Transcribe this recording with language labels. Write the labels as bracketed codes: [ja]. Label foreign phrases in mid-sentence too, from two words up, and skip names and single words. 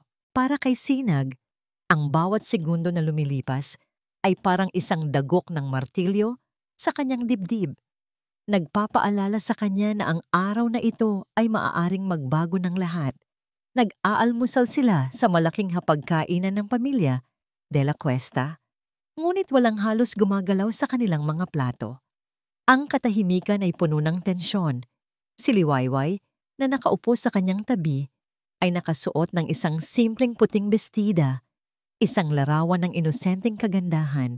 [tl] Para kay Sinag, ang bawat segundo na lumilipas ay parang isang dagok ng martilyo sa kanyang dibdib. Nagpapaalala sa kanya na ang araw na ito ay maaaring magbago ng lahat. Nag-aalmusal sila sa malaking hapagkainan ng pamilya de la Cuesta, ngunit walang halos gumagalaw sa kanilang mga plato. Ang katahimikan ay puno ng tensyon. Si Liwayway, na nakaupo sa kanyang tabi, ay nakasuot ng isang simpleng puting bestida, isang larawan ng inosenteng kagandahan.